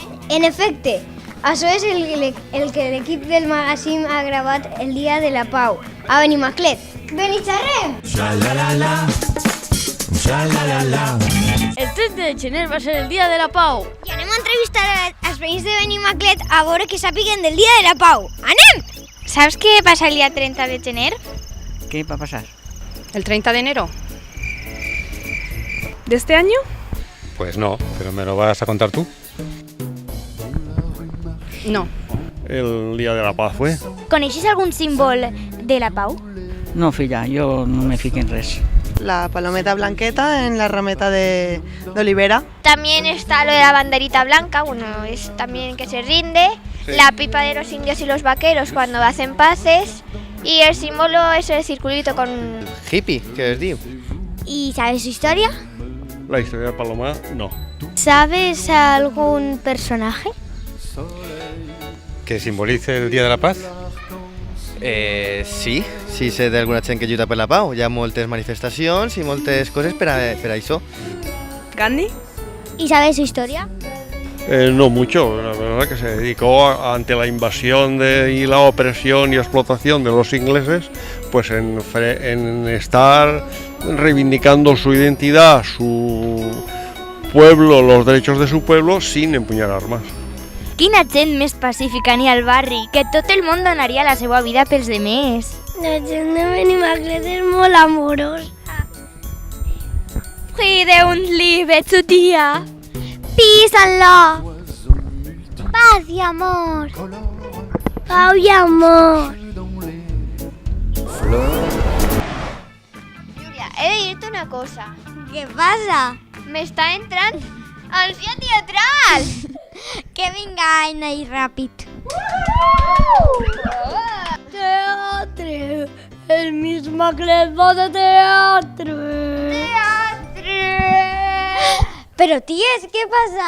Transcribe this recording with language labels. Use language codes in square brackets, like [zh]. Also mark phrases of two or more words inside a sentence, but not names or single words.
[ca] En efecte, això és el que l'equip del magazín ha gravat el Dia de la Pau a Benimaclet. Benixarrem! El 30 de gener va ser el Dia de la Pau. I anem a entrevistar els veïns de Benimaclet a veure què sàpiguen del Dia de la Pau. Anem! [es] ¿Sabes qué pasa el día 30 de enero? ¿Qué va a pasar? ¿El 30 de enero? ¿De este año? Pues no, pero ¿me lo vas a contar tú? No. El Día de la Paz fue. [ca] ¿Coneixes algún símbolo de la Pau? No, filla, yo no me fico en res. La palometa blanqueta en la rameta de olivera. [es] También está lo de la banderita blanca, bueno, es también que se rinde. Sí. La pipa de los indios y los vaqueros cuando hacen paces. Y el símbolo es el circulito con... [ca] Hippie, ¿qué es diu? [es] ¿Y sabes su historia? La historia de Paloma, no. ¿Sabes algún personaje? ¿Que simbolice el Día de la Paz? [ca] Sí sé d'alguna gent que lluita per la pau. Hi ha moltes manifestacions i moltes coses per a això. [es] ¿Gandhi? ¿Y sabes su historia? No mucho, la verdad que se dedicó ante la invasión y la opresión y explotación de los ingleses, pues en estar reivindicando su identidad, su pueblo, los derechos de su pueblo, sin empuñar armas. [ca] Quina gent més pacífica n'hi al barri, que tot el món donaria la seva vida pels demés. La gent de Benimaclet és molt amorosa. [de] Friede und Liebe zu dir. [en] Peace and love. [es] Paz y amor. [ca] Pau i amor. Júlia, he de dir-te una cosa. [es] ¿Qué pasa? [ca] M'està entrant ànsia teatral. Que vinga, Aina, i ràpid. Teatre. El Mismaclet va de teatre. Teatre! Però, ties, què passa?